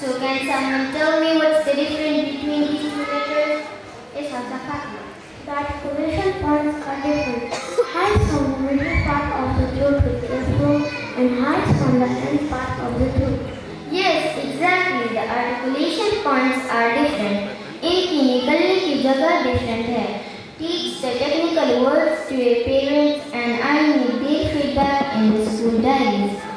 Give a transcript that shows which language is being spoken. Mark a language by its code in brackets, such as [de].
[en] So can someone tell me what's the difference between these two letters? Yes, Hafsa Fatima. The articulation points are different. Ha is from the middle part of the throat with airflow, and ha is from the end part of the throat. Yes, exactly. The articulation points are different. [hi] इनकी निकलने की जगह different है. [en] Teach the technical words to your parents and I need their feedback in the school diaries.